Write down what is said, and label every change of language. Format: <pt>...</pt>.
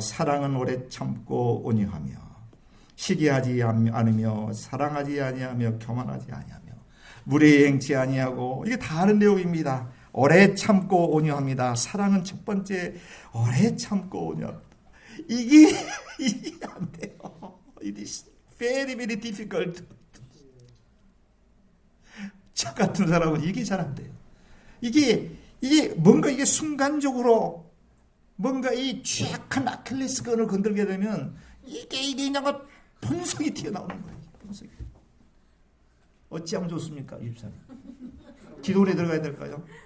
<ko>사랑은 오래 참고 온유하며 시기하지 않으며 사랑하지 아니하며 교만하지 아니하며 무례히 행치 아니하고, 이게 다 아는 내용입니다. 오래 참고 온유합니다. 사랑은 첫 번째, 오래 참고 온유합니다. 이게 안 돼요.</ko> <en>It is very, very difficult.</en> <ko>저 같은 사람은 이게 잘 안 돼요. 이게 뭔가 이게 순간적으로 뭔가 이 취약한 아킬레스건을 건들게 되면 이게 그냥 본성이 튀어나오는 거예요. 본성이. 어찌하면 좋습니까, 입사님? 기도원에 들어가야 될까요?</ko>